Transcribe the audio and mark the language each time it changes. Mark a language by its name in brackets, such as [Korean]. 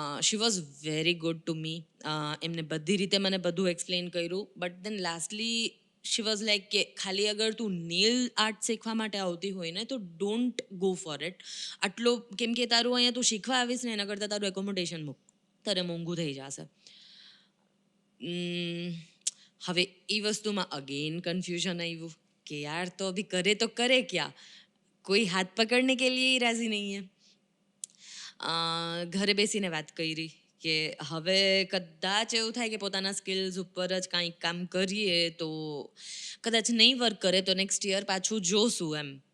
[English] she was very good to me [Gujarati] એમને બધી રીતે મને બધું એક્સપ્લેન કર્યું [English] but then lastly she was like [Gujarati] કે ખાલી અગર તું નેલ આર્ટ શીખવા માટે આવતી હોય ને તો [English] don't go for it [Gujarati] આટલો કેમ કે તારું અહીંયા તું શીખવા આવીશ ને એના કરતાં તારું એકોમોડેશન તારે મોંઘું થઈ જશે હવે એ વસ્તુમાં અગેન કન્ફ્યુઝન આવ્યું કે યાર તો અભી કરે ક્યાં [Hindi] कोई हाथ पकड़ने के लिए ही राजी नहीं है. [Gujarati] ઘરે બેસીને વાત કરી કે હવે કદાચ એવું થાય કે પોતાના સ્કિલ્સ ઉપર જ કાંઈક કામ કરીએ તો કદાચ નહીં વર્ક કરે તો નેક્સ્ટ યર પાછું જોશું એમ.